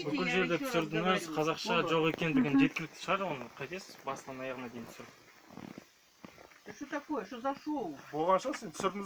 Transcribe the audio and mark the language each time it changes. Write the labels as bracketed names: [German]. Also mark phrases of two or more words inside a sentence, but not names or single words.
[Kazakh] Бүкіл [Russian] я [Kazakh] жерде [Russian] еще раз [Kazakh] түсірдіңіз, [Russian] говорю. [Kazakh] қазақша жоқ екендігін жеткілікті шығар, оны қайтесіз басынан аяғына дейін түсіріп. [Russian] Да что такое? Что за шоу? [Kazakh] Болған шығар, сен түсірдіңіз